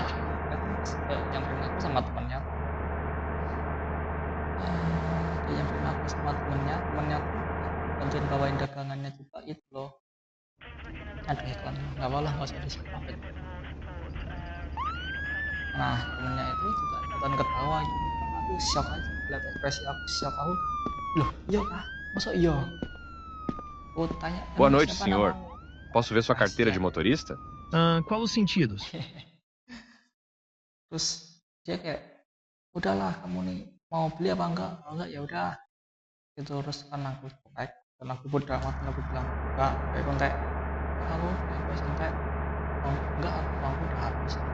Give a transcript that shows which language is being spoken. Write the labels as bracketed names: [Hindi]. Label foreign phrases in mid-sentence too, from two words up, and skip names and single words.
[Indonesian] Nyamperin aku sama temennya, dia nyamperin aku sama temennya tuh bantuin bawain dagangannya juga itu loh, ada iklan, nggak apa lah, nggak usah disebut apa itu. Nah temennya itu juga ikutan ketawa gitu kan, aku shock aja lihat ekspresi aku, shock, aku loh iya kah, masuk iya, aku tanya [Portuguese] Boa [Indonesian] emang [Portuguese] noite, [Indonesian] siapa [Portuguese] senhor. [Indonesian] namamu, [Portuguese] Posso ver sua carteira de [Indonesian] rahasia. [Portuguese] motorista? Qual os sentidos? [Indonesian] Terus dia kayak udahlah kamu nih mau beli apa enggak, kalau enggak ya udah gitu. Terus kan aku cuek, dan aku bodoh amat, dan aku bilang enggak, kayak kontak aku kayak santai, oh, enggak, aku udah habis.